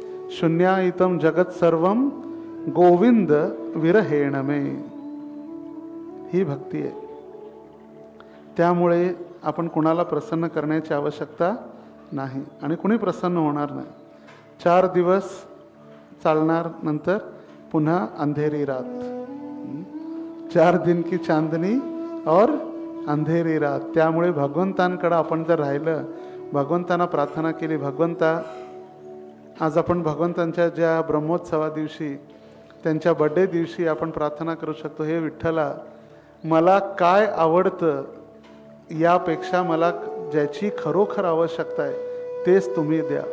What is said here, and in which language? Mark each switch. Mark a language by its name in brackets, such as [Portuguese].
[Sanskrit] शून्यायितम जगत सर्वम गोविंद विरहेण मे. [Marathi] ही भक्ती आहे. त्यामुळे आपण कुणाला प्रसन्न करण्याची आवश्यकता नाही आणि कुणी प्रसन्न होणार नाही. 4 दिवस चालणार, नंतर पुन्हा [Hindi] अंधेरी रात. 4 दिन की चांदनी और अंधेरी रात. [Marathi] त्यामुळे भगवंतांकडे आपण जर राहिलं, भगवंतांना प्रार्थना केली, भगवंता आज आपण भगवंतांच्या ज्या ब्रह्मोत्सवा दिवशी, त्यांच्या बर्थडे दिवशी आपण प्रार्थना करू शकतो, हे विठ्ठला मला काय आवडतं यापेक्षा मला ज्याची खरोखर आवश्यकता आहे तेच तुम्ही द्या.